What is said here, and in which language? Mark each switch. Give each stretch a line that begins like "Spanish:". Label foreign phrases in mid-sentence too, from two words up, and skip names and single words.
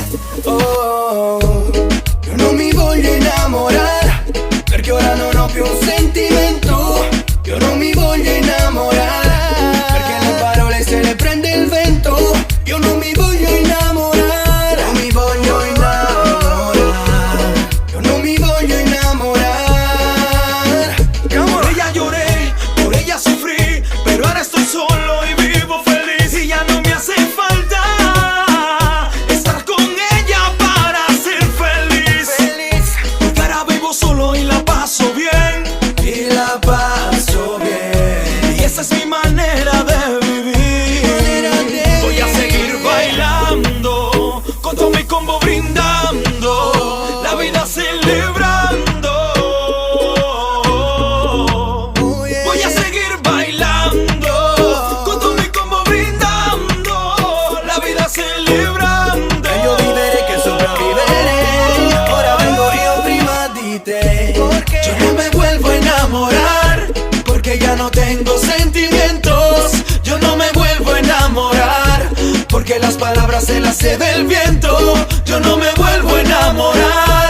Italian: Oh, io non mi voglio innamorare perché ora non ho più un sentimento. Io non mi voglio innamorare perché le parole se le prende il vento. Io non mi voglio innamorare. Non mi voglio innamorare. Io non mi voglio innamorare.
Spanish: Por ella lloré, por ella sufrí, pero ahora estoy solo y vivo feliz. Y ya no me hace falta estar con ella para ser feliz. Porque ahora vivo solo y la paso bien. Y la paso bien. Y esa es mi manera de vivir. Voy a seguir bailando, con todo mi combo brindando, la vida celebrando. Voy a seguir bailando, con todo mi combo brindando, la vida celebrando.
Italian: Meglio vivere che sopravvivere. Ora vengo io prima di te.
Spanish: Yo no me vuelvo a enamorar porque ya no tengo sentimientos. Yo no me vuelvo a enamorar porque las palabras se las lleva el viento. Yo no me vuelvo a enamorar.